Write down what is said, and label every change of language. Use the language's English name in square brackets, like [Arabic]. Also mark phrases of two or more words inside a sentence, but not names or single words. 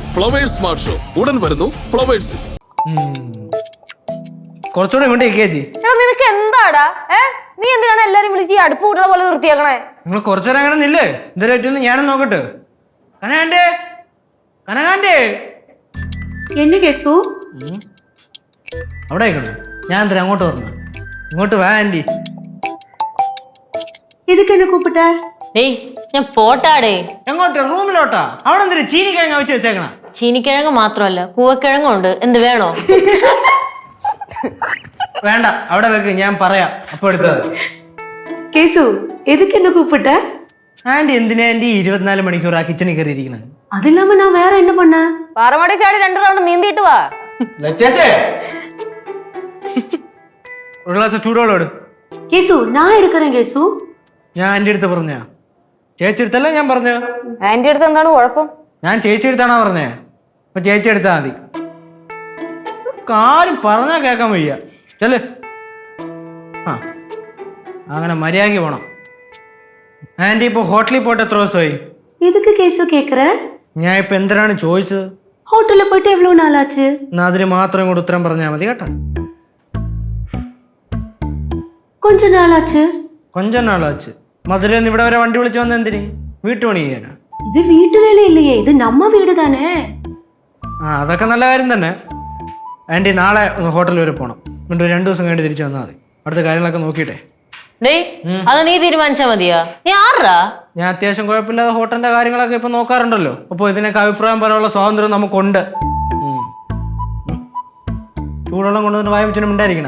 [Malayalam] ഫ്ലവേഴ്സ് സ്മാർട്ട് ഷോ ഉടൻ വരുന്നു ഫ്ലവേഴ്സ്. കുറച്ചുകൂടെ ഇങ്ങോട്ട് ചേച്ചി. നിനക്ക് എന്താടാ? നീ എന്തിനാണ് എല്ലാരും വിളിച്ച് ഈ അടുപ്പ് കൂട്ടുന്ന പോലെ നിർത്തിയാക്കണേ? നിങ്ങൾ കുറച്ചുനേരം അങ്ങനെ നില്ലേ? എന്തായാലും ഞാനും നോക്കട്ടെ. കനകാണ്ടേ കനകാണ്ടേ [Tamil] என்ன கேசு? [Malayalam] അവിടെ ആയിക്കോട്ടെ. ഞാൻ എന്തിനാ അങ്ങോട്ട് പറഞ്ഞു? ഇങ്ങോട്ട് വാ ആന്റി. [Tamil] இதுக்கு என்ன கூப்பிட்ட? [Malayalam] ഡേയ് ഞാൻ പോട്ടാടേ. എങ്ങോട്ട്? റൂമിലോട്ടാ? അവിടെ എന്തിനാ ചീനിക്കിഴങ്ങ വെച്ച് വെച്ചേക്കണ? ചീനിക്കിഴങ്ങ് മാത്രമല്ല കൂവക്കിഴങ്ങും ഉണ്ട്. എന്ത് വേണോ? വേണ്ട, അവിടെ വെക്ക്, ഞാൻ പറയാം അപ്പൊ എടുത്തത്. [Tamil] கேசு எதுக்கு என்ன கூப்பிட்ட? [Malayalam] ആന്റി എന്തിനാ ആന്റി 24 മണിക്കൂർ ആ കിച്ചണിൽ കയറി ഇരിക്കണത്? [Tamil] அது இல்லாம நான் வேற என்ன பண்ணேன்? [Malayalam] പാറമടി ചാടി 2 റൗണ്ട് നീന്തിയിട്ട് വാ. ഒരു ഗ്ലാസ് ചൂടുവെള്ളം. [Tamil] கேசு நான் எடுக்கிறேன் கேசு. [Malayalam] ഞാൻ ആന്റി അടുത്ത് പറഞ്ഞ? ചേച്ചി എടുത്തല്ലേ ഞാൻ പറഞ്ഞു? ആന്റി അടുത്ത് എന്താണ് കുഴപ്പം? ഞാൻ ചേച്ചി എടുത്താണോ പറഞ്ഞേ? അപ്പൊ ചേച്ചി എടുത്താ മതി. കാര്യം പറഞ്ഞാ കേൾക്കാൻ വയ്യ. ചെല്. അങ്ങനെ മര്യാദയ്ക്ക് പോണം. ആന്റി ഇപ്പൊ ഹോട്ടലിൽ പോയിട്ട് എത്ര ദിവസമായി? [Tamil] எதுக்கு கேசு கேக்குற? [Malayalam] ഞാൻ ഇപ്പൊ എന്തിനാണ് ചോദിച്ചത്? [Tamil] ஹோட்டல்ல போயிட்டு எவ்வளவு நாள் ஆச்சு? [Malayalam] എന്നാ അതിന് മാത്രം കൂടെ ഉത്തരം പറഞ്ഞാൽ മതി കേട്ടോ. [Tamil] கொஞ்ச நாள் ஆச்சு. கொஞ்சம் நாளாச்சு. [Malayalam] മധുരയിൽ ഇവിടെ വരെ വണ്ടി വിളിച്ചു വന്ന എന്തിന്? വീട്ടുപണി ചെയ്യാനാ? [Tamil] இது வீட்டு வேலை இல்லையே, இது நம்ம வீடு தானே. [Malayalam] അതൊക്കെ നല്ല കാര്യം തന്നെ. ആന്റി നാളെ ഒന്ന് ഹോട്ടലിൽ വരെ പോകണം. എന്നിട്ട് 2 ദിവസം കഴിഞ്ഞ് തിരിച്ചു വന്നാൽ മതി. അടുത്ത കാര്യങ്ങളൊക്കെ നോക്കിയിട്ടെ. ഡേയ് അത് നീ തീരുമാനിച്ചാ മതിയാ? നീ ആറാ? ഞാൻ അത്യാവശ്യം കുഴപ്പമില്ലാതെ ഹോട്ടലിന്റെ കാര്യങ്ങളൊക്കെ ഇപ്പൊ നോക്കാറുണ്ടല്ലോ. അപ്പോൾ ഇതിനൊക്കെ അഭിപ്രായം പറയാനുള്ള സ്വാതന്ത്ര്യം നമുക്കുണ്ട്. ചൂടുവെള്ളം കൊണ്ടുവന്നിട്ട് വായ വെച്ചിട്ട് ഉണ്ടായിരിക്കണേ.